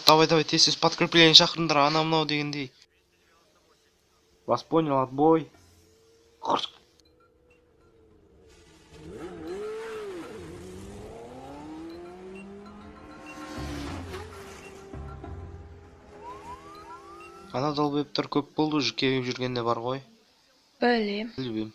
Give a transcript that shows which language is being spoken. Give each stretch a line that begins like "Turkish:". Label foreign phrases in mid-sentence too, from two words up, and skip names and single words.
Kazakh: Давай, тез подкрепление шақырыңдар, ана мынау дегендей.
Russian: Вас понял, отбой.
Kazakh: Ана долбоёбтар көп болды уже келіп жүргенде бар ғой. Білем.